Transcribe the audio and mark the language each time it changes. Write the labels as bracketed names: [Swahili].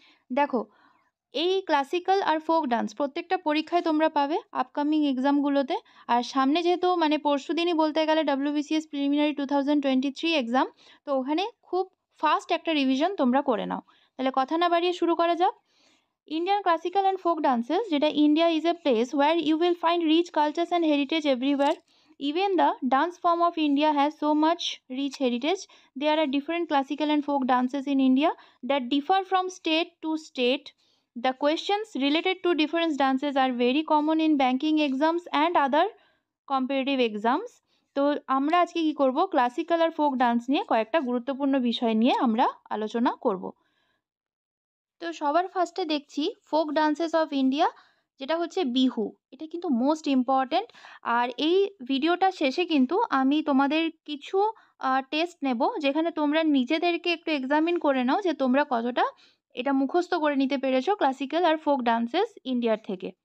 [Bangla] দেখো, এই ক্লাসিক্যাল আর folk dance প্রত্যেকটা পরীক্ষায় তোমরা পাবে আপকামিং এক্সামগুলোতে। আর সামনে যেহেতু পরশু দিনই বলতে গেলে WBCS প্রিলিমিনারি 2023 এক্সাম, তো ওখানে খুব ফাস্ট একটা রিভিশন তোমরা করে নাও। তাহলে কথা না বাড়িয়ে শুরু করা যাক। [English] Indian classical and folk dances, যেটা India is a place where you will find rich cultures and heritage everywhere. Even the dance form of India has so much rich heritage. There are different classical and folk dances in India that differ from state to state. The questions related to different dances are very common in banking exams and other competitive exams. [Bangla] তো আমরা আজকে কি করব, classical আর folk dance নিয়ে কয়েকটা গুরুত্বপূর্ণ বিষয় নিয়ে আমরা আলোচনা করব। তো সবার ফার্স্টে দেখছি ফোক ডান্সেস অফ ইন্ডিয়া, যেটা হচ্ছে বিহু। এটা কিন্তু মোস্ট ইম্পর্ট্যান্ট। আর এই ভিডিওটা শেষে কিন্তু আমি তোমাদের কিছু টেস্ট নেব, যেখানে তোমরা নিজেদেরকে একটু এক্সামিন করে নাও যে তোমরা কতটা এটা মুখস্থ করে নিতে পেরেছো ক্লাসিক্যাল আর ফোক ডান্সেস ইন্ডিয়ার থেকে।